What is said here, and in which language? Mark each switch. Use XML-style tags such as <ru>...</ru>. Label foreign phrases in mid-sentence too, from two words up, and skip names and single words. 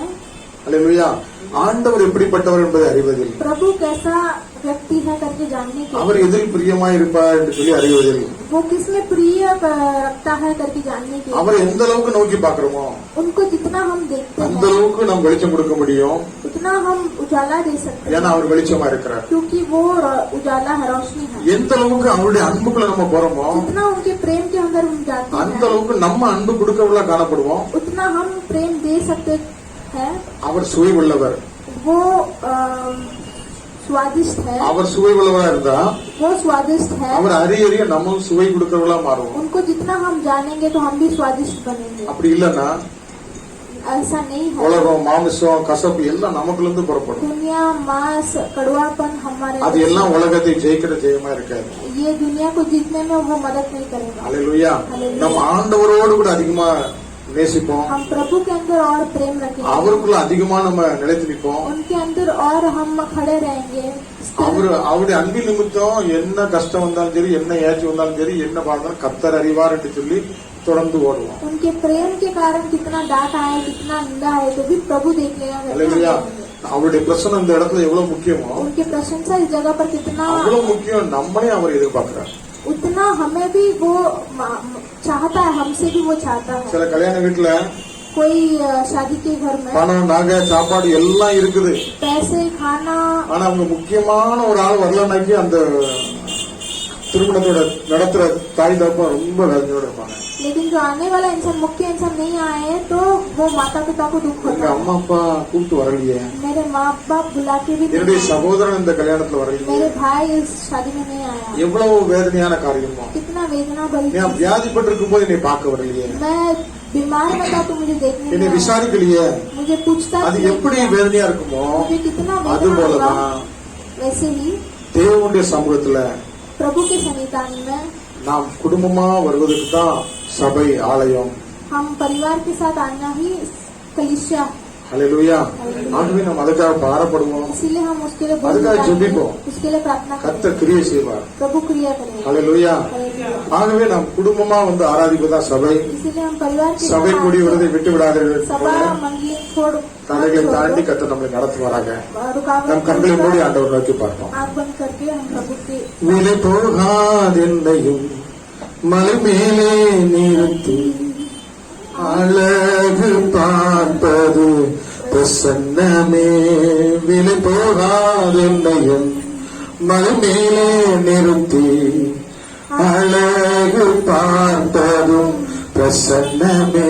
<ta>அல்லேலூயா. ஆண்டவர் எப்படிப்பட்டவர் என்பதை அறிவதில்,</ta> <hi>प्रभु कैसा व्यक्ति है करके जानने के</hi> <ta>அவர் எதில் பிரியமாய் இருப்பார் என்று சொல்லி அறிவதில்,</ta> <hi>वो किसमें प्रिय रखता है करके जानने के</hi> <ta>அவரை எந்த அளவுக்கு நோக்கி பாக்குறோமோ</ta> <hi>उनको जितना हम देखते</hi> <ta>அந்த</ta> <hi>हैं</hi> <ta>அளவுக்கு நாம் வெளிச்சம் கொடுக்க முடியும்.</ta> <hi>उतना हम उजाला दे सकते</hi> <ta>ஏன்னா</ta> <hi>हैं,</hi> <ta>அவர் வெளிச்சமா இருக்கிறார்.</ta> <hi>क्योंकि वो उजाला है, रोशनी है।</hi> <ta>எந்த அளவுக்கு அவருடைய அன்புக்குள்ள நம்ம போறோமோ</ta> <hi>जितना उनके प्रेम के अंदर हम जाते</hi> <ta>அந்த</ta> <hi>हैं</hi> <ta>அளவுக்கு நம்ம அன்பு கொடுக்கவுள்ள காணப்படுவோம்.</ta> <hi>उतना हम प्रेम दे सकते हैं।</hi> <ta>அவர் சுவை உள்ளவர்.</ta> <hi>वो स्वादिष्ट है,</hi> <ta>அவர் சுவை உள்ளவரா இருந்தா</ta> <hi>वो स्वादिष्ट है।</hi> <ta>அவர் அறிய நம்மளும் சுவை கொடுக்கறவங்களா மாறுவோம்.</ta> <hi>उनको जितना हम जानेंगे तो हम भी स्वादिष्ट बनेंगे।</hi> <ta>அப்படி இல்லன்னா</ta> <hi>ऐसा नहीं है।</hi> <ta>உலகம், மாமிசம், கசப்பு எல்லாம் நமக்குள்ள இருந்து புறப்படும்.</ta> <hi>दुनिया, मांस, कड़वापन हमारे,</hi> <ta>அது எல்லாம் உலகத்தை ஜெயிக்கிற ஜெயமா இருக்காது.</ta> <hi>ये दुनिया को जीतने में वो मदद नहीं करेगा।</hi> <ta>அல்லேலூயா. நம்ம ஆண்டவரோடு கூட அதிகமா நேசிப்போம்,</ta> <hi>हम प्रभु के अंदर और प्रेम रखेंगे,</hi> <ta>அவருக்குள்ள அதிகமா நம்ம நிலைத்து நிற்போம்.</ta> <hi>उनके अंदर और हम खड़े रहेंगे।</hi> <ta>அவருடைய அன்பின் நிமித்தம் என்ன கஷ்டம் வந்தாலும் சரி, என்ன ஏற்றி வந்தாலும் சரி, என்ன பார்த்தாலும் கர்த்தர் அறிவார் என்று சொல்லி தொடர்ந்து ஓடுவோம்.</ta> <hi>उनके प्रेम के कारण कितना डांट आए, कितना निंदा आए तो भी प्रभु देख लेगा।</hi> <ta>அல்லேலூயா. அவருடைய பிரசன்னம் இந்த இடத்துல எவ்வளவு முக்கியமோ</ta> <hi>उनकी प्रशंसा इस जगह पर कितना</hi> <ta>அவ்வளவு முக்கியம். நம்மளே அவர் எதிர்பார்க்கிறார்.</ta> <hi>उतना हमें भी वो चाहता है, हमसे भी वो चाहता है।</hi> <ta>சில கல்யாண வீட்டுல</ta> <hi>कोई शादी के घर में</hi> <ta>பணம், நகை, சாப்பாடு எல்லாம் இருக்குது.</ta> <hi>पैसे, खाना,</hi> <ta>ஆனா அவங்க முக்கியமான ஒரு ஆள் வரலன்னாக்கி அந்த திருமணத்தோட நடத்துற தாய் தகப்பன் ரொம்ப வேதனையோட இருப்பாங்க.</ta> <hi>लेकिन जो आने वाला इंसान, मुख्य इंसान नहीं आए तो वो माता पिता को दुख</hi> <ta>எங்க</ta> <hi>होता</hi> <ta>அம்மா அப்பா கூப்பிட்டு வரலையே,</ta> <hi>है। मेरे माँ बाप बुला के भी</hi> <ta>என்னுடைய</ta> <hi>नहीं आए,</hi> <ta>சகோதரன் இந்த கல்யாணத்துல வரலையே,</ta> <hi>मेरे भाई इस शादी में नहीं आया।</hi> <ta>எவ்வளவு வேதனையான காரியமோ.</ta> <hi>कितना वेदना भरी</hi> <ta>நான்</ta> <hi>चीज़।</hi> <ta>வியாதிப்பட்டு இருக்கும் போது என்னை பார்க்க வரலையே,</ta> <hi>मैं बीमार में था तो मुझे देखने</hi> <ta>என்னை</ta> <hi>नहीं आया,</hi> <ta>விசாரிக்கலையே,</ta> <hi>मुझे पूछताछ</hi> <ta>அது</ta> <hi>नहीं</hi> <ta>எப்படி</ta> <hi>किया।</hi> <ta>வேதனையா இருக்குமோ</ta> <hi>मुझे कितना</hi> <ta>அது</ta> <hi>वेदना हुआ।</hi> <ta>போலதான்</ta> <hi>वैसे ही</hi> <ta>தேவனுடைய சமூகத்துல</ta> <hi>प्रभु के सन्निधान में</hi> <ta>நாம் குடும்பமா வருவதற்கு தான் சபை, ஆலயம்.</ta> <hi>हम परिवार के साथ आना ही कलीसिया।</hi> <ta>ஹல்லேலூயா. ஆகவே நாம் அதுக்காக பாரப்படுவோம்,</ta> <hi>इसीलिए हम उसके लिए बहुत</hi> <ta>அதுக்காக</ta> <hi>प्रार्थना</hi> <ta>ஜெபிப்போம்.</ta> <hi>करें, उसके लिए प्रार्थना करें,</hi> <ta>கர்த்தர் கிரியை செய்வார்.</ta> <hi>प्रभु क्रिया करें।</hi> <ta>ஹல்லேலூயா. ஆகவே நாம் குடும்பமா வந்து ஆராதிப்பதா சபை.</ta> <hi>इसीलिए हम परिवार के</hi> <ta>சபை</ta> <hi>साथ</hi> <ta>கூடி வருவதை விட்டு விடாதீர்கள்.</ta> <hi>सभा मंडली छोड़</hi> <ta>தடைகளை தாண்டி கர்த்தர் நம்மை நடத்துவாராக.</ta> <hi>रुकावट</hi> <ta>நம் கண்களை மூடி ஆண்டவர் நோக்கி பார்ப்போம்.</ta> <hi>आंख बंद करके हम प्रभु के</hi> <ta>விலை போகாதென்னையும் மலை மேலே நிறுத்தி அழகு பார்ப்பது பிரசன்னமே. விலை போகாதென்னையும் மலை மேலே நிறுத்தி அழகு பார்ப்பதும் பிரசன்னமே.</ta>